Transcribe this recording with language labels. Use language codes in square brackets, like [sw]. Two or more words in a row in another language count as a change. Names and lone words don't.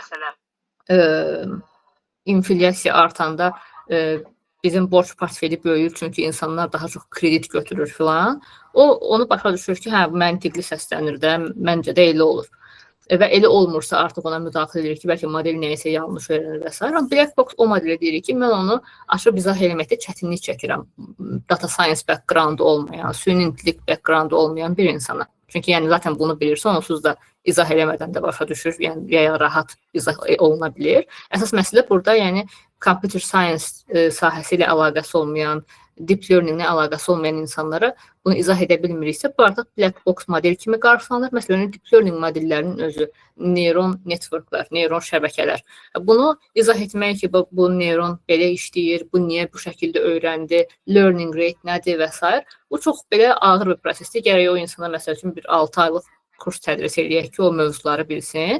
[az] e, inflyasiya artanda bizim borc portfeli böyüyür, çünki insanlar daha çox kredit götürür filan. Onu başa düşür ki, hə, məntiqli səslənir də, məncə də elə olur. Və elə olmursa artıq ona müdaxilə edirik ki, bəlkə model nəyəsə yanlış öyrənir və s. Amma [en] Black Box [az] o modelə deyirik ki, mən onu açıb izah eləməkdə çətinlik çəkirəm. [en] Data science background [az] olmayan, süni intellekt background olmayan bir insana. Çünki yəni zaten bunu bilirsə, onsuz da izah eləmədən də başa düşür, yəni ya rahat izah oluna bilir. Əsas məsələ burada, yəni [en] computer science [az] sahəsi ilə əlaqəsi olmayan, [en] deep learning-lə [az] əlaqəsi olmayan insanlara bunu izah edə bilmiriksə, bu artıq [en] black box model [az] kimi qarşılanır. Məsələn, deep learning modellərinin özü, neyron networklar, neyron şəbəkələr. Bunu izah etmək ki, bu neyron belə işləyir, bu niyə bu şəkildə öyrəndi, [en] learning rate [az] nədir və s. Bu çox belə ağır bir prosesdir. Gərək o insana məsəl üçün bir 6 aylıq kurs tədris eləyək ki, o mövzuları bilsin.